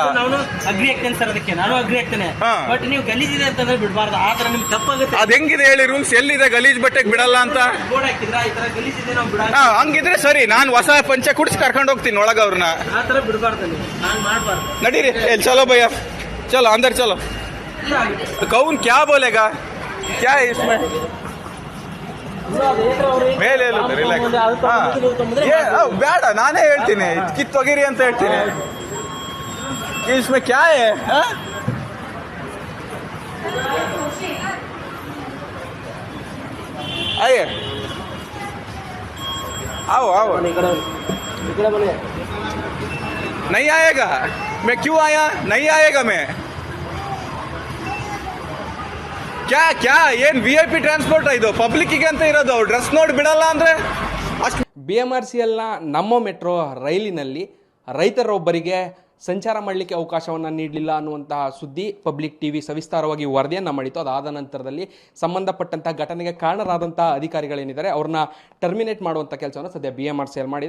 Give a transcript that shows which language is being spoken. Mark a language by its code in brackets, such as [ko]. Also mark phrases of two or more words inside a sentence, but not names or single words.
[kn] ನಾನು ಅಗ್ರಿ ಆಗ್ತೇನೆ ಸರ್, ಅದಕ್ಕೆ ನಾನು ಅಗ್ರಿ ಆಗ್ತೇನೆ. ಬಟ್ ನೀವು ಗಲೀಜಿದೆ ಅಂತಂದ್ರೆ ಬಿಡಬಾರ್ದು. ಆ ತರ ನಿಮ್ಗೆ ತಪ್ಪಾಗುತ್ತೆ. ಅದ್ ಹೆಂಗಿದೆ ಹೇಳಿ ರೂಲ್ಸ್? ಎಲ್ಲಿದೆ ಗಲೀಜ್ ಬಟ್ಟೆಗೆ ಬಿಡಲ್ಲ ಅಂತ? ಬೋರ್ಡ್ ಹಾಕಿದ್ರ ಈ ತರ ಗಲೀಜಿದೆ ನಾವು ಬಿಡ. ಹಂಗಿದ್ರೆ ಸರಿ, ನಾನು ಹೊಸ ಪಂಚೆ ಕುಡಿಸಿ ಕರ್ಕೊಂಡು ಹೋಗ್ತೀನಿ ಒಳಗ ಅವ್ರನ್ನ. ಆ ತರ ಬಿಡಬಾರ್ದು, ನಾನು ಮಾಡಬಾರ್ದು. [hi] ನಡೀರಿ, चलो भैया, चलो अंदर चलो. कौन क्या बोलेगा? क्या है इसमें? [kn] ಮೇಲೆ ಬೇಡ, ನಾನೇ ಹೇಳ್ತೀನಿ, ಕಿತ್ತೊಗಿರಿ ಅಂತ ಹೇಳ್ತೀನಿ. [hi] इसमें क्या है? आइए, आओ आओ. नहीं आएगा? मैं क्यों आया? नहीं आएगा मैं. [kn] ಕ್ಯಾ ಏನ್ VIP ಟ್ರಾನ್ಸ್ಪೋರ್ಟ್ ಇದು? ಪಬ್ಲಿಕ್ಕಿಗೆ ಅಂತ ಇರೋದು. ಡ್ರೆಸ್ ನೋಡಿ ಬಿಡಲ್ಲ ಅಂದ್ರೆ ಅಷ್ಟು. BMRCLನ ನಮ್ಮ ಮೆಟ್ರೋ ರೈಲಿನಲ್ಲಿ ರೈತರೊಬ್ಬರಿಗೆ ಸಂಚಾರ ಮಾಡಲಿಕ್ಕೆ ಅವಕಾಶವನ್ನು ನೀಡಲಿಲ್ಲ ಅನ್ನುವಂತಹ ಸುದ್ದಿ ಪಬ್ಲಿಕ್ TV ಸವಿಸ್ತಾರವಾಗಿ ವರದಿಯನ್ನು ಮಾಡಿತ್ತು. ಅದಾದ ನಂತರದಲ್ಲಿ ಸಂಬಂಧಪಟ್ಟಂತಹ ಘಟನೆಗೆ ಕಾರಣರಾದಂತಹ ಅಧಿಕಾರಿಗಳೇನಿದ್ದಾರೆ ಅವ್ರನ್ನ ಟರ್ಮಿನೇಟ್ ಮಾಡುವಂಥ ಕೆಲಸವನ್ನು ಸದ್ಯ BMRCL ಮಾಡಿದೆ.